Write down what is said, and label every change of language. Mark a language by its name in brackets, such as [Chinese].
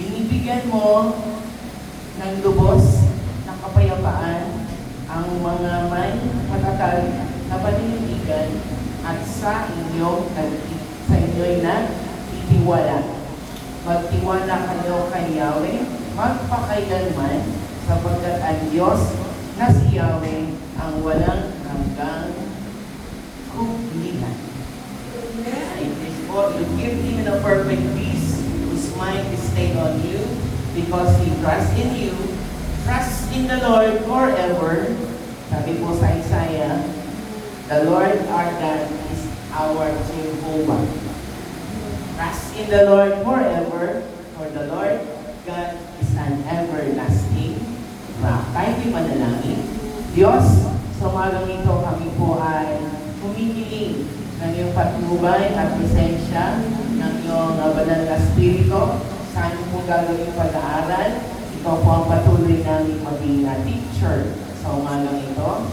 [Filipino] Binibigyan mo ng lubos ng kapayapaan ang mga may matatag na paninindigan at sa inyo'y nagtitiwala. Magtiwala kayo kay Yahweh magpakailanman, sapagkat ang Diyos na si Yahweh ang walang hanggang kulihan. [English] You give him a perfect peace whose mind is stayed on you because he trusts in you. Trust in the Lord forever. [Filipino] Sabi po sa [English] Isaiah, the Lord our God is our Jehovah. Trust in the Lord forever, for the Lord God is an everlasting rock. [Filipino] Tayo di manalangin. Diyos, sa umagang ito kami po ay humihiling ng iyong patnubay at presensya ng iyong banal na spirito. Saan po gagawin pag-aaral? Ikaw po ang patuloy namin maging teacher sa umagang ito.